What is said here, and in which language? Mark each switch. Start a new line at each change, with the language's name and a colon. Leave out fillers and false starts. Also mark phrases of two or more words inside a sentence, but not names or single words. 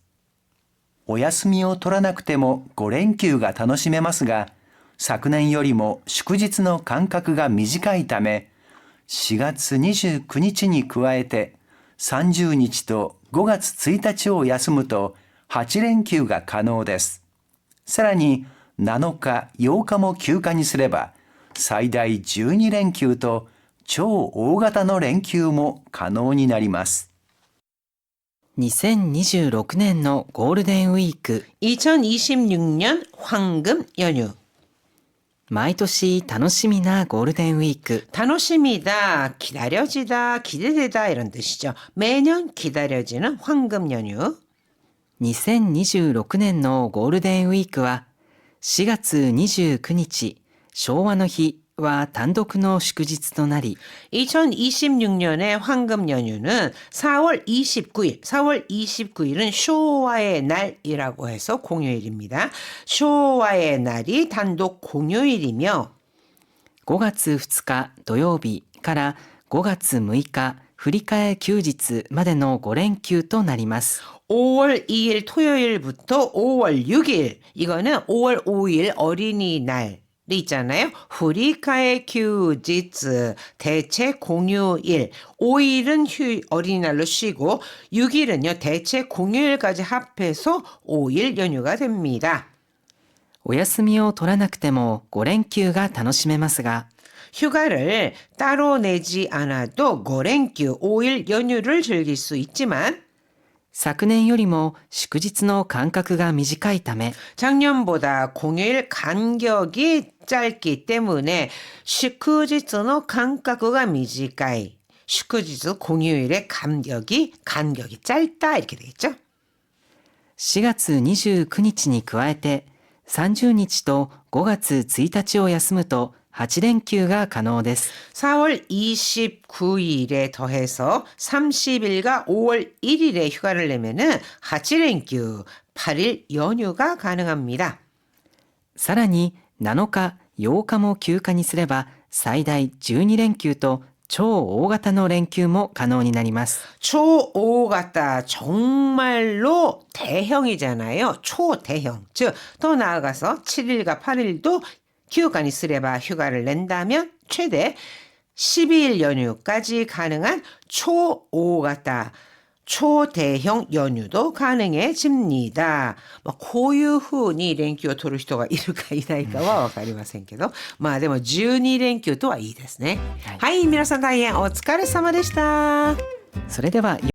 Japanese: お休みを取らなくても5連休が楽しめますが、昨年よりも祝日の間隔が短いため、4月29日に加えて30日と5月1日を休むと8連休が可能です。さらに7日、8日も休暇にすれば最大12連休と超大型の連休も可能になります。 2026年のゴールデンウィーク。
Korean: 2026년 황금 연휴.
Japanese: 毎年楽しみなゴールデンウィーク。
Korean: 楽しみ다, 기다려지다, 기대되다 이런 뜻이죠. 매년 기다려지는 황금 연휴.
Japanese: 2026 年のゴールデンウィークは4月29日、昭和の日は単独の祝日となり、
Korean: 2026년의 황금 연휴는 4월 29일, 4월 29일은 쇼와의 날이라고 해서 공휴일입니다. 쇼와의 날이 단독 공휴일이며
Japanese: 5 月2日土曜日から5月6日振り替え休日までの5連休となります。
Korean: 5월 2일 토요일부터 5월 6일, 이거는 5월 5일 어린이날 있잖아요.
Japanese: 振替 休日,
Korean: 대체 공휴일. 5일은 어린이날로 쉬고 6일은요 대체 공휴일까지 합해서 5일 연휴가 됩니다.
Japanese: お休みを取らなくても5連休が楽しめますが、
Korean: 휴가를 따로 내지 않아도 5連休, 5일 연휴를 즐길 수 있지만
Japanese: 昨年よりも祝日の間隔が短いため、
Korean: 작년보다 공휴일 간격이 짧기 때문에 슈크지츠의 간격이 短い. 슈크지츠 공휴일의 간격이 짧다 이렇게 되겠죠.
Japanese: 4 月29日に加えて30日と5月1日を休むと8連休が可能です。
Korean: 4월 29일에 더해서 30일과 5월 1일에 휴가를 내면은 8連休, 8일 연휴가 가능합니다.
Japanese: さらに7日、8日も休暇にすれば最大12連休と超大型の連休も可能になります。
Korean: 초오가다 정말로 대형이잖아요. 초대형. 즉 더 나아가서 7일과 8일도
Japanese: 休暇にすれば
Korean: 휴가를 낸다면 최대 12일 연휴까지 가능한 초오가다 초대형 연휴도 가능해집니다.
Japanese: こういう風に連休を取る人がいるかいないかはわかりませんけど、まあでも12連休とはいいですね。はい、皆さん大変お疲れ様でした。それでは